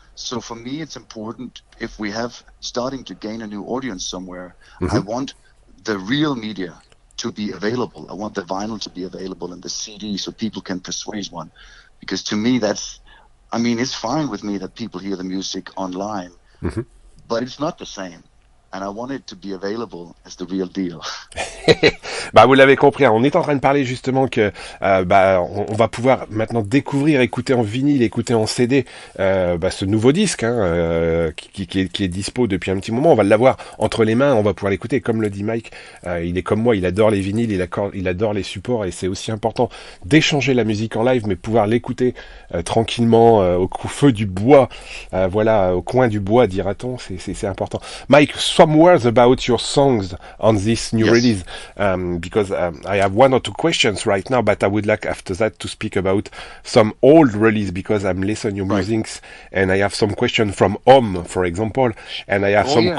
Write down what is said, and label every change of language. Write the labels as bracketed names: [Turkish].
[English] So for me, it's important, if we have starting to gain a new audience somewhere, I want the real media to be available. I want the vinyl to be available and the CD, so people can persuade one. Because to me, it's fine with me that people hear the music online, but it's not the same. And I want it to be available as the real deal. [French] Bah, vous l'avez compris, hein, on est en train de parler justement que on va pouvoir maintenant découvrir, écouter en vinyle, écouter en CD ce nouveau disque qui est dispo depuis un petit moment. On va l'avoir entre les mains, on va pouvoir l'écouter. Comme le dit Mike, il est comme moi, il adore les vinyles, il adore les supports et c'est aussi important d'échanger la musique en live, mais pouvoir l'écouter tranquillement feu du bois, au coin du bois, dira-t-on, c'est important. [English] Mike, some words about your songs on this new Yes. release. Because I have one or two questions right now, but I would like after that to speak about some old release because I'm listening your Right. music and I have some questions from Om, for example, and I have some yeah,